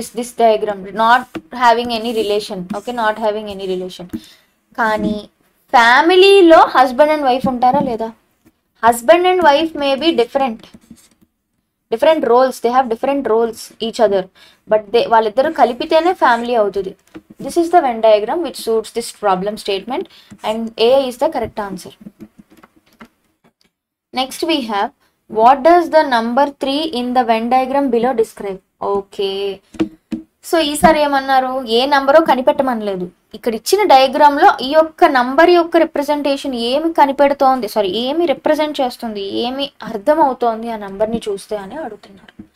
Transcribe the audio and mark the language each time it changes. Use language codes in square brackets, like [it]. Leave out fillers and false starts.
[en] This diagram not having any relation. Okay, not having any relation. [te] కానీ ఫ్యామిలీలో husband and wife ఉంటారా లేదా? [en] husband and wife may be different roles, they have different roles each other, but [te] వాళ్ళిద్దరు కలిపితేనే family అవుతుంది. [en] This is the Venn diagram which suits this problem statement and A is the correct answer. Next we have, what does the number 3 in the Venn diagram below describe? [te] Okay, so ఈసారి ఏమన్నారు, ఏ నంబరో కనిపెట్టమనలేదు. ఇక్కడ ఇచ్చిన డయాగ్రామ్లో ఈ యొక్క number యొక్క representation ఏమి కనిపెడుతోంది, ఏమి represent చేస్తుంది, ఏమి అర్థం అవుతోంది ఆ నంబర్ని చూస్తే అని అడుగుతున్నారు.